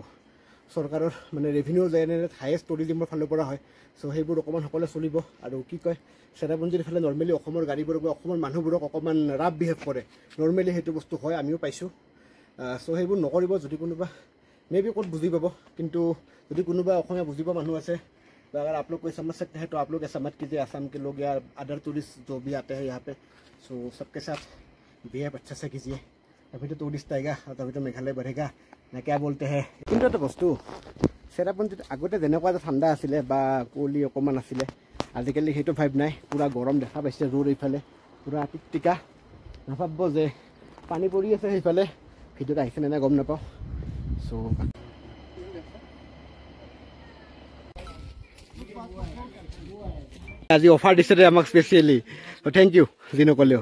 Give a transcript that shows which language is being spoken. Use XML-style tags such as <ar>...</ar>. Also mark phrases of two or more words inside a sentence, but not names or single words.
<as>চৰকাৰৰ মানে</as> <en>revenue generate</en> <as>হায়েষ্ট টুৰিজিমৰ ফালৰ পৰা হয়. চ' সেইবোৰ অকণমান সকলোৱে চলিব. আৰু কি কয়, চেৰাপুঞ্জীৰ ফালে নৰ্মেলি অসমৰ গাড়ীবোৰক বা অসমৰ মানুহবোৰক অকণমান</as> <en>rough behave</en> <as>কৰে, নৰ্মেলি সেইটো বস্তু হয়, আমিও পাইছোঁ. চ' সেইবোৰ নকৰিব. যদি কোনোবা</as> <en>may be</en> <as>ক'ত বুজি পাব, কিন্তু যদি কোনোবা অসমীয়া বুজি পোৱা মানুহ আছে,</as> <hi>तो अगर आप लोग कोई समझ सकते हैं तो आप लोग ये समझ कीजिए, आसाम के लोग या</hi> <en>other tourist</en> <hi>जो भी आते हैं यहाँ पे, सो सबके साथ बिहेव अच्छा से कीजिए, तभी तो टूरिस्ट आएगा और तभी तो मेघालय बढ़ेगा ना, क्या बोलते हैं?</hi> <as>কিন্তু এটা বস্তু চেৰাপুঞ্জীত আগতে যেনেকুৱা এটা ঠাণ্ডা আছিলে বা কুঁৱলী অকণমান আছিলে, আজিকালি সেইটো ভাইব নাই, পূৰা গৰম দেখা পাইছে. ৰ'দ এইফালে পূৰা টিকটিকা, নাভাবিব যে পানী পৰি আছে সেইফালে. ভিডিঅ'ত আহিছে নে নাই গম নাপাওঁ. চ' আজি অফাৰ দিছে দে আমাক স্পেচিয়েলি,</as> <en>thank you</en> <as>যি নকলেও.</as>